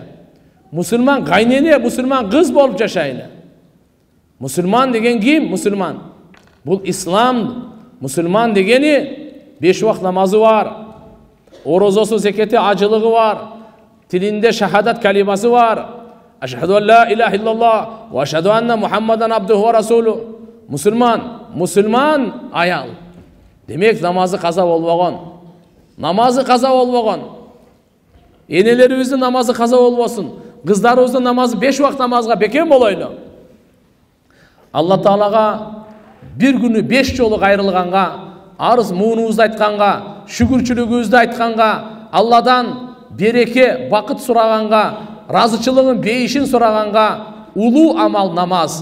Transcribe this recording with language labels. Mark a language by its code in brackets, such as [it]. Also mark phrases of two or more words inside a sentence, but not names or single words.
[ky] Мусулман кайнене, мусулман кыз болуп жашайлы. Мусулман деген ким? Мусулман. Бул ислам. Мусулман дегени 5 вакыт намазы бар. Орозосу, зекети, ажылыгы бар. Тилинде шахадат калимасы бар. [ar] أشهد أن لا إله إلا الله وأشهد أن محمدا عبده ورسوله. [ky] Мусулман аял. Демек намазы каза болбогон. Намазы каза болбогон. Энелерибиздин намазы каза болбосун. Кыздарыбыздын намазы 5 вакыт намазга бекем болойлу. Алла Таалага bir күнү 5 жолу кайрылганга, арыз муунубузду айтканга, шүгүрчүлүгүбүздү айтканга, Алладан береке, бакыт сураганга, разычылыгын, бейишин сураганга улуу амал намаз.